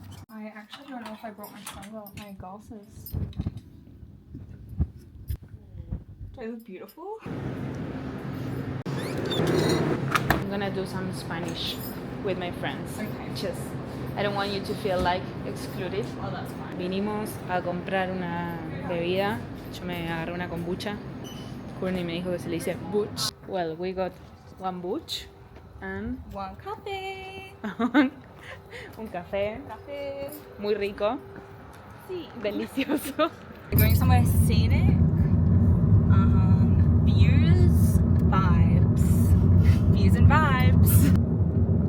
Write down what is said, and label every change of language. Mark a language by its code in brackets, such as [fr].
[en] I actually don't know if I brought my glasses. Do I look beautiful? I'm gonna do some Spanish with my friends. Okay. Just, I don't want you to feel like excluded. Oh, that's fine. [es] Vinimos a comprar una bebida. Yo me agarré una kombucha. Courtney me dijo que se le dice butch. [en] Well, we got one butch and One coffee. [es] un café Café. muy rico, Sí. delicioso. [en] We're going somewhere scenic. Views, vibes. Views and vibes.